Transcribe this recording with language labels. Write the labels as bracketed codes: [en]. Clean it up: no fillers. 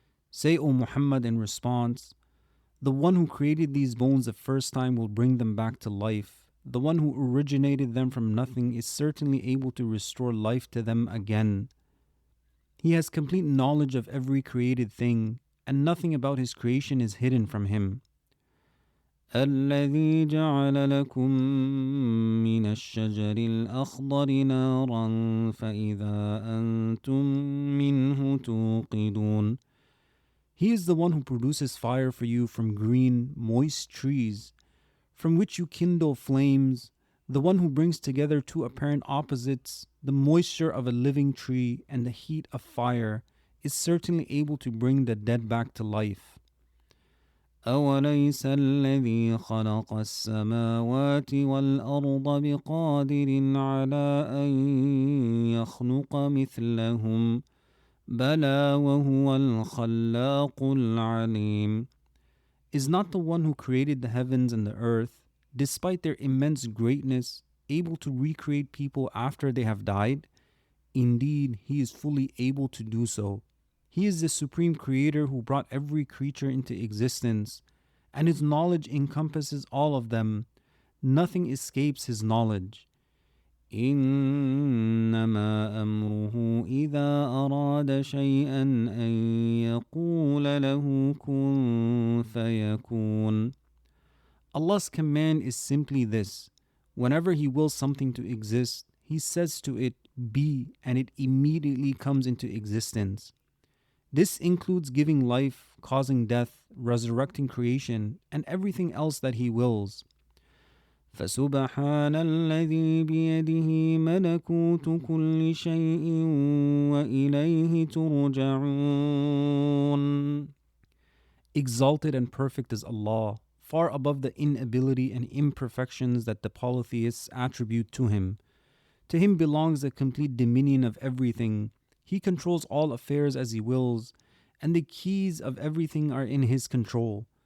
[en] Say, O Muhammad, in response, the one who created these bones the first time will bring them back to life. The one who originated them from nothing is certainly able to restore life to them again. He has complete knowledge of every created thing, and nothing about his creation is hidden from him. [ar] الذي جعل لكم من الشجر الأخضر نارا فإذا أنتم منه توقدون. [en] He is the one who produces fire for you from green, moist trees, from which you kindle flames, the one who brings together two apparent opposites, the moisture of a living tree and the heat of fire, is certainly able to bring the dead back to life. [ar] أَوَلَيْسَ الَّذِي خَلَقَ السَّمَاوَاتِ وَالْأَرْضَ بِقَادِرٍ عَلَىٰ أَن يَخْلُقَ مِثْلَهُمْ بلى وهو الخلاق العليم. [en] Is not the one who created the heavens and the earth, despite their immense greatness, able to recreate people after they have died? Indeed, he is fully able to do so. He is the supreme creator who brought every creature into existence, and his knowledge encompasses all of them. Nothing escapes his knowledge. [ar] إنما أمره إذا أراد شيئا أن يقول له كن فيكون. [en] Allah's command is simply this: whenever He wills something to exist, He says to it, be, and it immediately comes into existence. This includes giving life, causing death, resurrecting creation, and everything else that He wills. [ar] فسبحان الذي بيده ملكوت كل شيء وإليه ترجعون. [en] Exalted and perfect is Allah, far above the inability and imperfections that the polytheists attribute to Him. To Him belongs the complete dominion of everything. He controls all affairs as He wills, and the keys of everything are in His control.